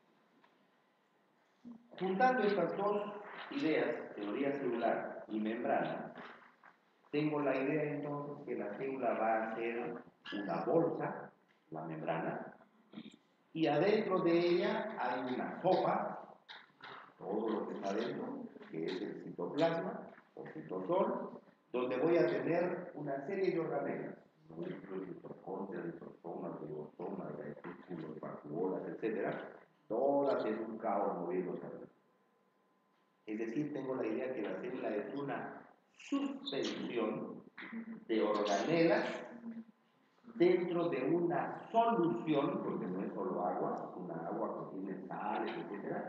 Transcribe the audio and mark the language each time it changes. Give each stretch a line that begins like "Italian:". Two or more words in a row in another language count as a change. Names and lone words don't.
Spanish: Juntando estas 2 ideas, teoría celular y membrana, tengo la idea entonces que la célula va a ser una bolsa, la membrana, y adentro de ella hay una sopa, todo lo que está adentro, que es el citoplasma o citosol, donde voy a tener una serie de organelas, núcleos, mitocondrias, lisosomas, ribosomas, retículos, vacuolas, etc. Todas en un caos moviéndose. Es decir, tengo la idea que la célula es una suspensión de organelas dentro de una solución, porque no es solo agua, es una agua que tiene sales, etc.